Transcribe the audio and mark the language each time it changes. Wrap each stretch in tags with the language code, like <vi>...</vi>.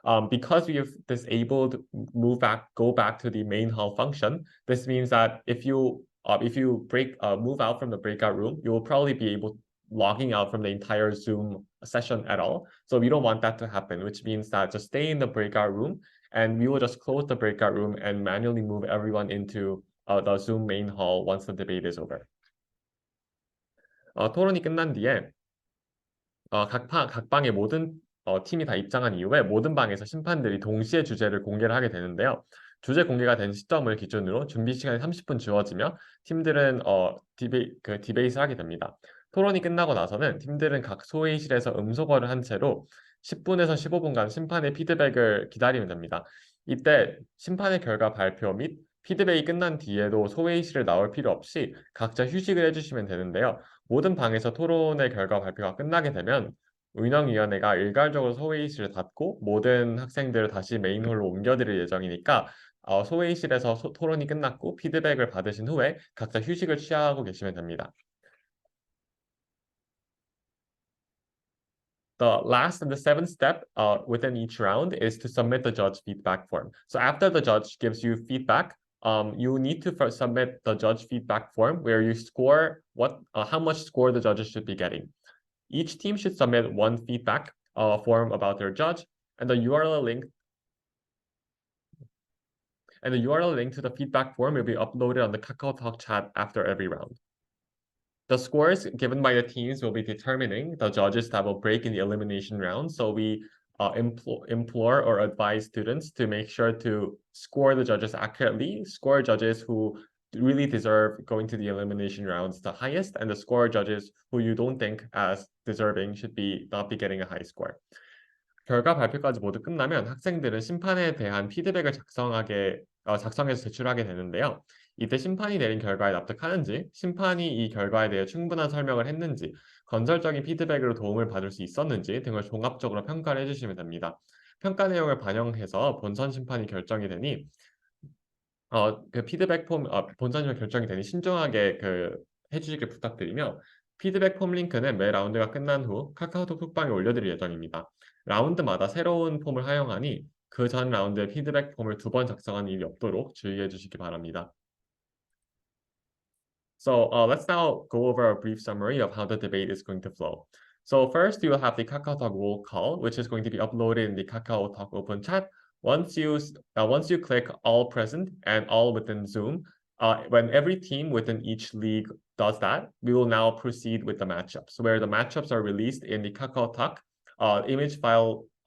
<en>Because we have disabled go back to the main hall function, this means that if you move out from the breakout room, you will probably be logging out from the entire Zoom session at all. So we don't want that to happen, which means that just stay in the breakout room, and we will just close the breakout room and manually move everyone into the Zoom main hall once the debate is over.</en> <ko>토론이 끝난 뒤에 각 방의 모든 팀이 다 입장한 이후에 모든 방에서 심판들이 동시에 주제를 공개를 하게 되는데요. 주제 공개가 된 시점을 기준으로 준비 시간이 30분 주어지며 팀들은 디베이트를 하게 됩니다. 토론이 끝나고 나서는 팀들은 각 소회의실에서 음소거를 한 채로 10분에서 15분간 심판의 피드백을 기다리면 됩니다. 이때 심판의 결과 발표 및 피드백이 끝난 뒤에도 소회의실에 나올 필요 없이 각자 휴식을 해주시면 되는데요. 모든 방에서 토론의 결과 발표가 끝나게 되면 운영위원회가 일괄적으로 소회의실을 닫고 모든 학생들을 다시 메인홀로 옮겨드릴 예정이니까 소회의실에서 토론이 끝났고 피드백을 받으신 후에 각자 휴식을 취하고 계시면 됩니다.</ko> <en>The last and the seventh step within each round is to submit the judge feedback form. So after the judge gives you feedback, you need to first submit the judge feedback form where you score how much score the judges should be getting. Each team should submit one feedback form about their judge, and the URL link to the feedback form will be uploaded on the KakaoTalk chat after every round. The scores given by the teams will be determining the judges that will break in the elimination round. So we implore or advise students to make sure to score the judges accurately, score judges who really deserve going to the elimination rounds the highest, and the score judges who you don't think as deserving should not be getting a high score.</en> <ko>결과 발표까지 모두 끝나면 학생들은 심판에 대한 피드백을 작성해서 제출하게 되는데요. 이때 심판이 내린 결과에 납득하는지, 심판이 이 결과에 대해 충분한 설명을 했는지, 건설적인 피드백으로 도움을 받을 수 있었는지 등을 종합적으로 평가를 해주시면 됩니다. 평가 내용을 반영해서 본선 심판이 결정이 되니 그 피드백 폼 본선 심판 결정이 되니 신중하게 해주시길 부탁드리며 피드백 폼 링크는 매 라운드가 끝난 후 카카오톡 톡방에 올려드릴 예정입니다. 라운드마다 새로운 폼을 사용하니 그 전 라운드의 피드백 폼을 2번 작성하는 일이 없도록 주의해 주시기 바랍니다.</ko> <en>So let's now go over a brief summary of how the debate is going to flow. So first, you will have the KakaoTalk roll call, which is going to be uploaded in the KakaoTalk open chat. Once you click all present and all within Zoom, when every team within each league does that, we will now proceed with the matchups, where the matchups are released in the KakaoTalk image file.</en>